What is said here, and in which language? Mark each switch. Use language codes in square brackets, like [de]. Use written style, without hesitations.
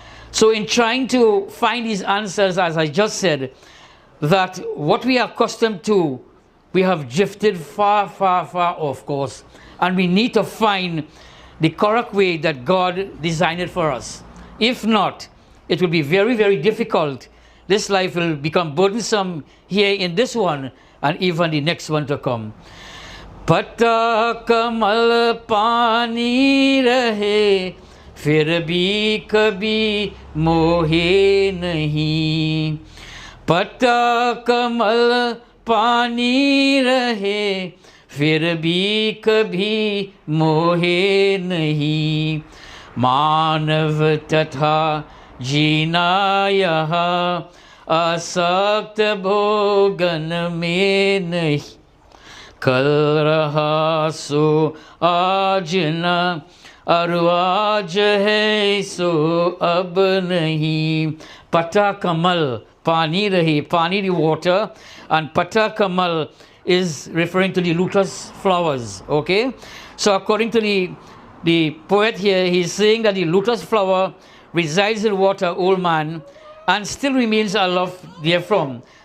[en] So in trying to find these answers, as I just said, that what we are accustomed to, we have drifted far, far, far off course, and we need to find the correct way that God designed it for us. If not, it will be very, very difficult. This life will become burdensome here in this one and even the next one to come. [hi] पत्ता कमल पानी रहे फिर भी कभी मोहे नहीं. पत्ता कमल पानी रहे फिर भी कभी मोहे नहीं. मानव तथा जीना यहाँ आसक्त भोगन में नहीं. कल रहा सो आज न, और आज है सो अब नहीं. Pata Kamal, Pani Rahi, [en] Pani the water, and Pata Kamal is referring to the lotus flowers. Okay, so according to the poet here, he's saying that the lotus flower resides in water, old man, and still remains aloft therefrom.